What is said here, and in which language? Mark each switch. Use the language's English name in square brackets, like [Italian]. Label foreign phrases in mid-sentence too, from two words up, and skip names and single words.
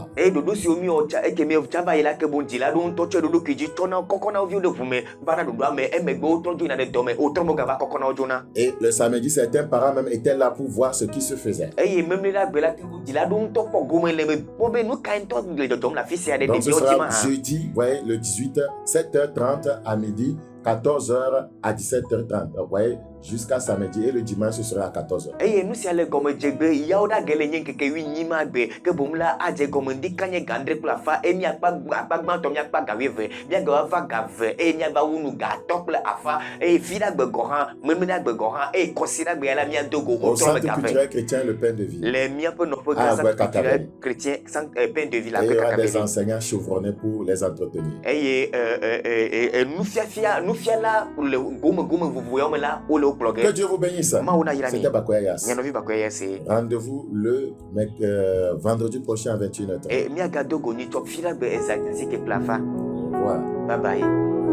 [French] Et le samedi, certains parents même étaient là pour voir ce qui se faisait. Donc ce sera jeudi, voyez, le 18, 7h30 à midi, 14h à 17h30. Vous voyez, jusqu'à samedi et le dimanche ce sera à 14h. [Ewe] eye nu sia le gɔme dzegbe yawo ɖa ge le nye nkeke wi nyima gbe ke boŋ la adze gɔme ndika nye ga 9 kple afa eye miakpa gbãtɔ miakpa ga 20 miage ava ga 2 eye miava wu nu ga 3 kple afa eye fi ɖa gbe gɔ hã memle ɖa gbe gɔ hã eye kɔsi ɖa gbe ya la miado go [French] Au [Ewe] o trɔ [French] centre [Ewe] me ga 20 [French] culturel chrétien Le Pain de Vie. [Ewe] le miaƒe nɔƒe [French] Ah, [Ewe] gã [French] ouais, centre culturel Kakabeli. chrétien pain de vie la Et il y [Ewe] gbe aura des Kakabeli [French] enseignants chevronnés pour les entretenir. [Ewe] eye nufiala le gome vovovowo me la wo le wo kplɔ [French] Que [Ewe] ge [French] Dieu vous bénisse. [Ewe] mawo na yra mi [French] C'était Bakoya Yass. [Ewe] mianɔvi bakɔe ya se [French] Rendez-vous le vendredi prochain à 21h30. [Ewe] miagado go nyitsɔ fi ɖa gbe ezazike kple afa [French] Au revoir. [English] bye bye